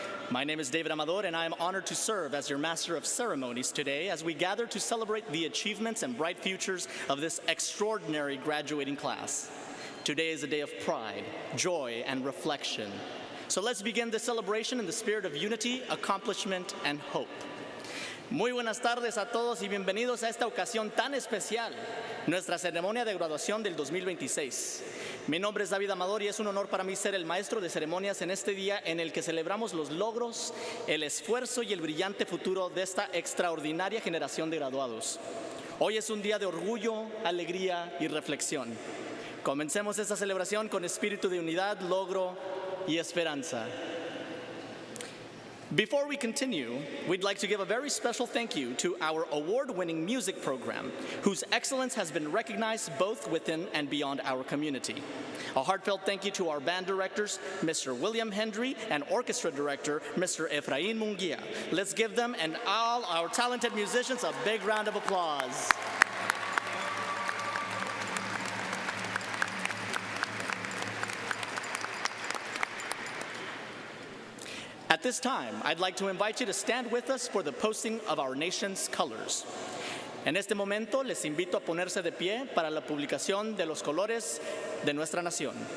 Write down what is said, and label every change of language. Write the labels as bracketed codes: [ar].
[en] My name is David Amador, and I am honored to serve as your Master of Ceremonies today as we gather to celebrate the achievements and bright futures of this extraordinary graduating class. Today is a day of pride, joy, and reflection. So let's begin the celebration in the spirit of unity, accomplishment, and hope. [es] Muy buenas tardes a todos y bienvenidos a esta ocasión tan especial, nuestra ceremonia de graduación del 2026. Mi nombre es David Amador y es un honor para mí ser el maestro de ceremonias en este día en el que celebramos los logros, el esfuerzo y el brillante futuro de esta extraordinaria generación de graduados. Hoy es un día de orgullo, alegría y reflexión. Comencemos esta celebración con espíritu de unidad, logro y esperanza. [en] Before we continue, we'd like to give a very special thank you to our award-winning music program, whose excellence has been recognized both within and beyond our community. A heartfelt thank you to our band directors, Mr. William Hendry, and orchestra director, Mr. Efrain Munguia. Let's give them and all our talented musicians a big round of applause. At this time, I'd like to invite you to stand with us for the posting of our nation's colors. [es] En este momento, les invito a ponerse de pie para la publicación de los colores de nuestra nación.